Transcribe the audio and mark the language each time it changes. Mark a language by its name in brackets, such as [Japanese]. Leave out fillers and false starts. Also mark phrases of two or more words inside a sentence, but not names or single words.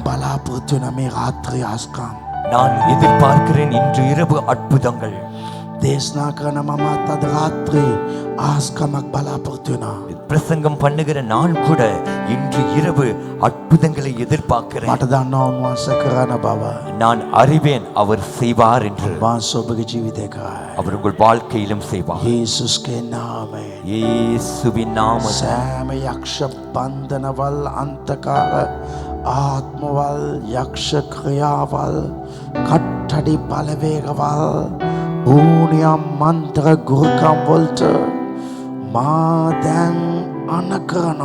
[Sinhala] මම බලාපොරොත්තු වෙන මේ රාත්‍රී ආස්කම් [Tamil] நான் எதிர்பார்க்கிறேன் இன்று இரவு அற்புதங்கள். [Sinhala] දේශනා කරන මමත් අද රාත්‍රී ආස්කමක් බලාපොරොත්තු වෙනවා. [Tamil] பிரசங்கம் பண்ணுகிற நான் கூட இன்று இரவு அற்புதங்களை எதிர்பார்க்கிறேன். [Sinhala] මට දන්නවා උන්වහන්සේ කරන බව. [Tamil] நான் அறிவேன் அவர் செய்வார் என்று. [Sinhala] උන්වහන්සේ ඔබගේ ජීවිතේ කරයි. [Tamil] அவர் உங்கள் வாழ்க்கையிலும் செய்வார். [Sinhala] යේසුස්ගේ නාමයෙන් [Tamil] இயேசுவின் நாமத்தில் [Sinhala] සෑම යක්ෂ බන්ධනවල් අන්තකාර ආත්මවල් යක්ෂ ක්‍රියාවල් කට්ටඩි බලවේගවල් ඕනියම් මන්ත්‍ර ගුරුකම් වලට මා දැන් අනකරනවා.